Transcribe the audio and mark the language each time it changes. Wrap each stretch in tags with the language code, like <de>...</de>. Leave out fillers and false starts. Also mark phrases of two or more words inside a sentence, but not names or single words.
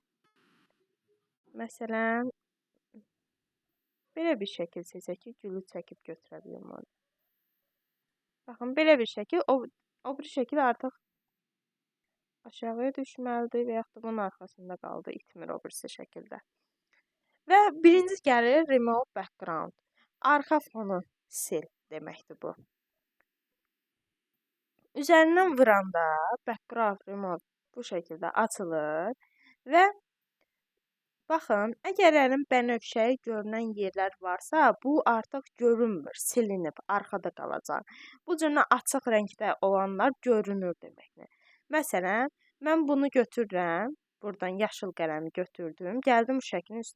<az>Məsələn, belə bir şəkil seçək ki, gülü çəkib götürə bilim onu. Baxın, belə bir şəkil, o bir şəkil artıq aşağıya düşməlidir və yaxud da bunun arxasında qaldı, itmir o birisi şəkildə. Və birinci gəlir</az> <en>remove background.</en> <az>Arxa fonu sil deməkdir bu. Üzərindən vuranda</az> <en>background remove</en> <az>bu şəkildə açılır və baxın, əgər əlim bənövşəyi görünən yerlər varsa, bu artıq görünmür, silinib, arxada qalacaq. Bu cürlə açıq rəngdə olanlar görünür deməkdir. Məsələn, mən bunu götürürəm, buradan yaşıl qələmi götürdüm, gəldim bu şəklin üstünə.</az>